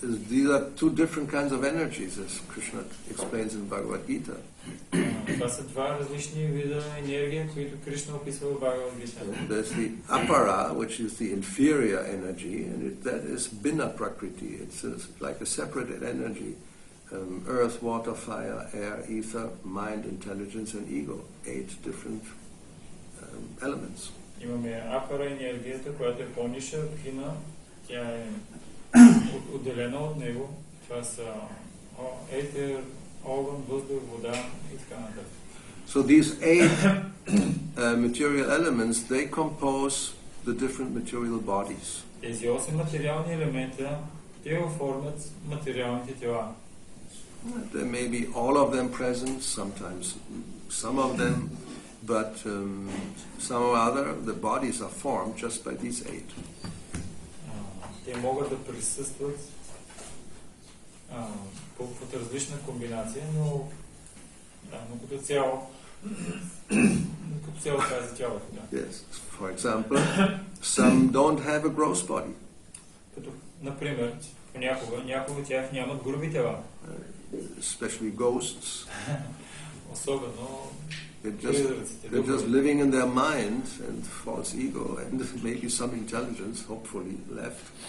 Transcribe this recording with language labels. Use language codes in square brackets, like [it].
[en] These are two different kinds of energies, as Krishna explains in Bhagavad Gita. [bg] Това са два различни вида енергия, които Кришна описва в Бхагавад Гита. [en] There's the apara, which is the inferior energy, and that is Bina Prakriti. It's like a separated energy. Earth, water, fire, air, ether, mind, intelligence, and ego. 8 different elements. [bg] Имаме апара енергията, която е по-ниша, бина, тя е отделена от него. Това са етер, огън, въздух, вода и така нататък. [en] So these 8 material elements, they compose the different material bodies. [bg] Тези 8 материални елемента, те оформят материалните тела. [en] There may be all of them present, sometimes some of them, but some or other, the bodies are formed just by these 8. [bg] Те могат да присъстват под различна комбинация, но като цяло тази тялото. [en] Yes. For example, some don't have a gross body. [bg] Като, например, някои от тях нямат груби тела. [en] Especially ghosts. [bg] Особено [en] they're just living in their mind and false ego and maybe some intelligence, hopefully, left.